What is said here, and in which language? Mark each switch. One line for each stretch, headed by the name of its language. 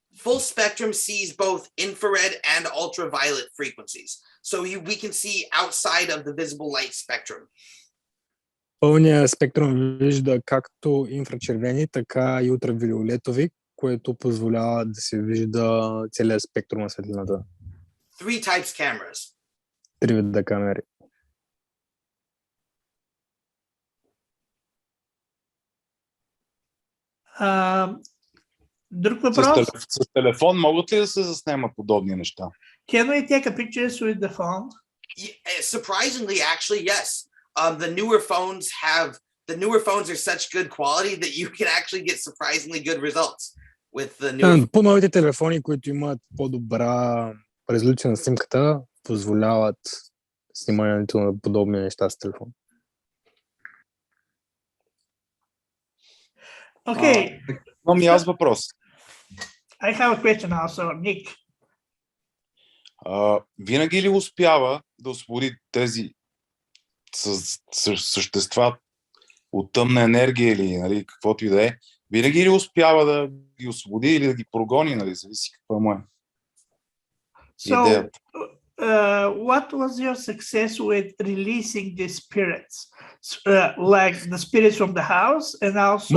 English: Full spectrum sees both infrared and ultraviolet frequencies. So we can see outside of the visible light spectrum.
Bulgarian: Пълният спектрум вижда както инфрачервени, така и ултравиолетови, което позволява да се вижда целият спектрум на светлината.
English: 3 types cameras.
Bulgarian: 3 вида камери. Друг въпрос? С телефон могат ли да се заснема подобни неща?
English: Can we take a picture with the phone? Surprisingly, actually, yes. The newer phones are such good quality that you can actually get surprisingly good results with the newer.
Bulgarian: По-новите телефони, които имат по-добра резолюция на снимката, позволяват снимането на подобни неща с телефон.
English: Okay.
Bulgarian: Имам и аз въпрос.
English: I have a question also, Nick.
Bulgarian: Винаги ли успява да освободи тези същества от тъмна енергия или, нали, каквото и да е? Винаги ли успява да ги освободи или да ги прогони, нали? Зависи каква му е идеята.
English: What was your success with releasing the spirits? Like the spirits from the house, and also